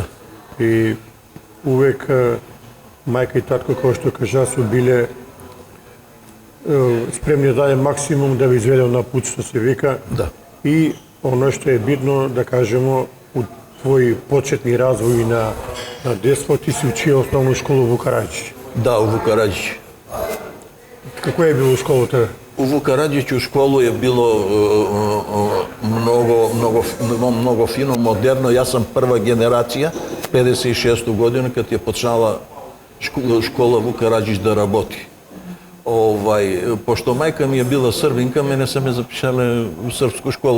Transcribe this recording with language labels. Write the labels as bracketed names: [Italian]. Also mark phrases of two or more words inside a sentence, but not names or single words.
[Macedonian] И увек мајка и татко, како што кажа, су биле спремни да даде максимум да ви изведе на пут, што се вика. Да. И оно што е битно, да кажемо, у твој почетни развој на детство, ти си учио основну школу во Вукараđić. Да, у Вукараđić. Како е било школата? У Вукараđić у школу е било многу фино, модерно. Јас сам прва генерација, 56 година, кад ја почнала школа Вукараđić да работи. Пошто мајка ми е била србинка, мене се ме запишале у српску школу.